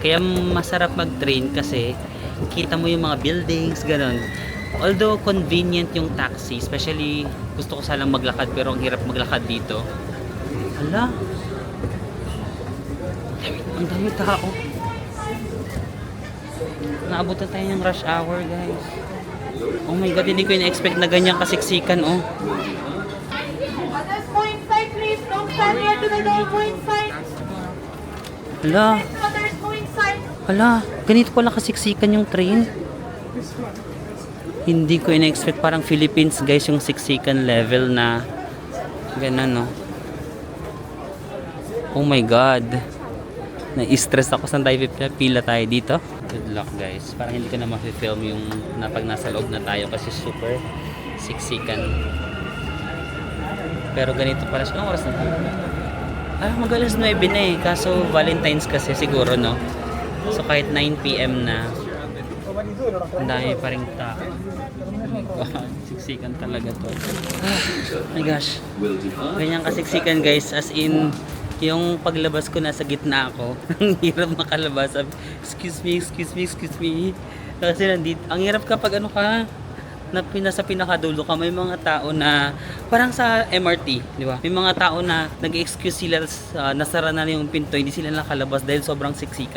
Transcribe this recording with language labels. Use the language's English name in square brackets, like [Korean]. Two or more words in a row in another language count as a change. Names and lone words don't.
[Filipino] Kaya masarap mag-train kasi kita mo yung mga buildings, ganun. [English] Although convenient [Filipino] yung taxi, especially gusto ko sanang maglakad pero ang hirap maglakad dito. Hala. Ang dami tao. Naabutan tayo ng [English] rush hour, [Filipino] guys. [English] Oh my god, [Filipino] hindi ko in-expect na ganyan kasiksikan, oh. [English] Others go inside, please. Don't stand near to the door. Go inside. [Filipino] Hala. [English] Others go inside. [Filipino] Hala, ganito pala kasiksikan yung train. Hindi ko in-expect, parang Philippines guys yung siksikan level na ganun, no. [English] Oh my god. [Filipino] Na-stress ako, saan tayo pila tayo dito. [English] Good luck guys. [Filipino] Parang hindi ko na ma-film yung pag nasa loob na tayo kasi super siksikan. Pero ganito pala siya. Anong oras na tayo? Mag-alas 9 na eh. Kaso Valentine's kasi siguro, no? So kahit 9 PM na, ang dami pa rin tao. [English] Oh my god, [Filipino] siksikan talaga to. [English] Oh my gosh. [Filipino] Ganyan kasiksikan guys, as in yung paglabas ko nasa gitna ako. Ang hirap makalabas. [English] Excuse me. [Filipino] Kasi nandito, ang hirap kapag ano ka, nasa pinakadulo ka, may mga tao na parang sa MRT, di ba? May mga tao na nag-excuse sila, nasara na yung pinto, hindi sila nakalabas dahil sobrang siksikan.